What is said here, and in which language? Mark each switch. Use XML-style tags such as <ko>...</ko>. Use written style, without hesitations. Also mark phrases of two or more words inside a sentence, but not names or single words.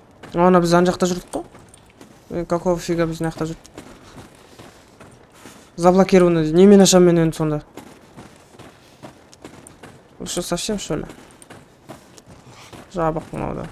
<kk>Ана біз ана жақта жүрдік қой.</kk> <ru>Какого фига</ru> <kk>біз мына жақта жүрдік?</kk> <ru>Заблокировано.</ru> <kk>Немен ашамын мен енді сонда?</kk> <ru>Вы что, совсем что ли?</ru> <kk>Жабық мынау да.</kk>